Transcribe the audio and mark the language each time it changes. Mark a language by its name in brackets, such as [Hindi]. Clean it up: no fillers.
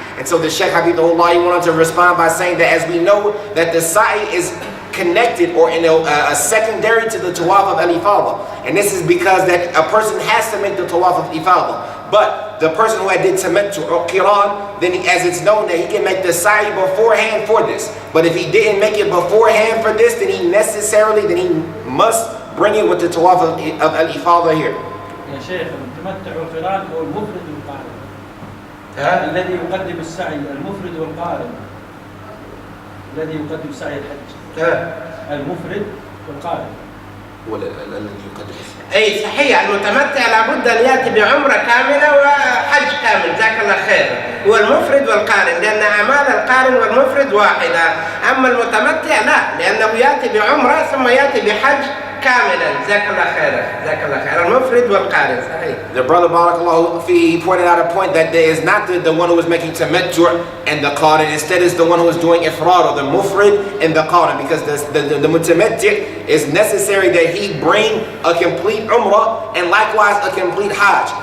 [English] And so the Shaykh Habib went on to respond by saying that as we know that the sa'i is connected or in a secondary to the tawaf of al-ifada, and this is because that a person has to make the tawaf of ifada. But the person who did tamattu or qiran, then as it's known that he can make the sa'i beforehand for this. But if he didn't make it beforehand for this, then he must bring it with the tawaf of al-ifada here. [Arabic] يا شيخ، التمتع والقران هو المفرد والقارن. الذي يقدم السعي المفرد والقارن. الذي يقدم سعي الحج. المفرد والقارن. الذي يقدم. أي صحيح، المتمتع لابد أن يأتي بعمرة كاملة وحج كامل، جزاك الله خير. هو المفرد والقارن، لأن أعمال القارن والمفرد واحدة. أما المتمتع لا، لأنه يأتي بعمرة ثم يأتي بحج كاملا. جزاك الله خير، جزاك الله خير. المفرد والقارن صحيح. [English] The brother Barakallahu fi, he pointed out a point that there is not the one who is making tamattu' and the qarin, instead is the one who is doing ifrad, or the mufrid and the qarin, because the mutamatti' is necessary that he bring a complete umrah and likewise a complete hajj.